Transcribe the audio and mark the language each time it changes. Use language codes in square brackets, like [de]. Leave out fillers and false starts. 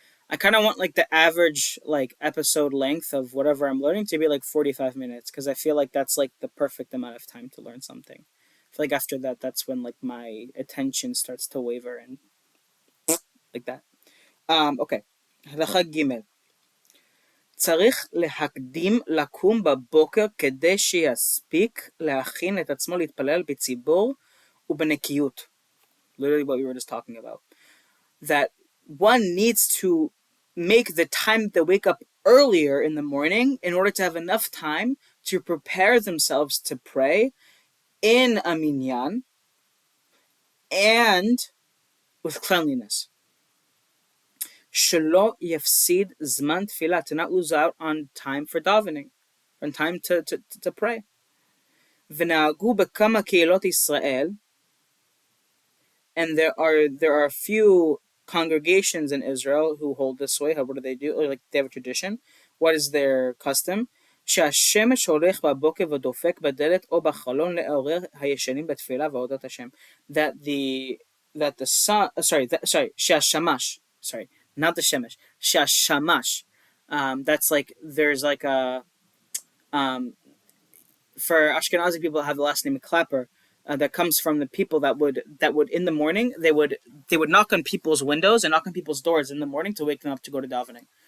[en] I kind of want like the average like episode length of whatever I'm learning to be like 45 minutes because I feel like that's like the perfect amount of time to learn something. I feel like after that, that's when like my attention starts to waver and like that. Okay. [he] הלכה ג' צריך להקדים לקום בבוקר כדי שיספיק להכין את עצמו להתפלל בציבור ובנקיות. [en] Literally what we were just talking about. That one needs to make the time they wake up earlier in the morning in order to have enough time to prepare themselves to pray in a minyan and with cleanliness. [he] שלא יפסיד זמן תפילה, [en] to not lose out on time for davening, on time to pray. [he] ונהגו בכמה קהילות ישראל, [en] and there are a few congregations in Israel who hold this way. What do they do? Or like they have a tradition. What is their custom? [he] שהשמש הולך בבוקר ודופק בדלת או בחלון לעורר הישנים בתפילה ועבודת השם. [en] That the sun, שהשמש, not the shemesh, שהשמש. That's like there's like a um for Ashkenazi people that have the last name Clapper, that comes from the people that would in the morning they would knock on people's windows and knock on people's doors in the morning to wake them up to go to davening.